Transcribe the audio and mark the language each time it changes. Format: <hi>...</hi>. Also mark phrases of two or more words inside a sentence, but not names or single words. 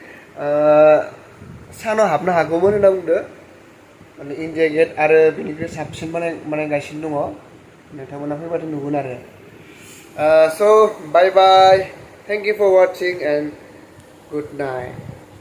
<brx>सानाव हाबनो हागौमोन होनना बुंदो माने इन्डिया गेट आरो बेनिख्रुइ साबसिन बानायगासिनो दङ नोंथांमोना फैबाथ' नुगोन आरो</brx> <en>so bye bye thank you for watching and good night</en>